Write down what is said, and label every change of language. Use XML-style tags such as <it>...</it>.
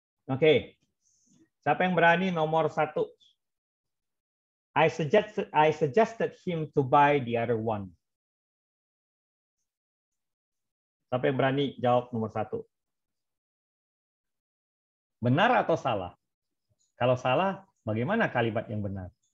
<id>Oke, siapa yang berani nomor 1?</id> <en>I suggested him to buy the other one.</en> <id>Siapa yang berani jawab nomor 1? Benar atau salah? Kalau salah, bagaimana kalimat yang benar?</id>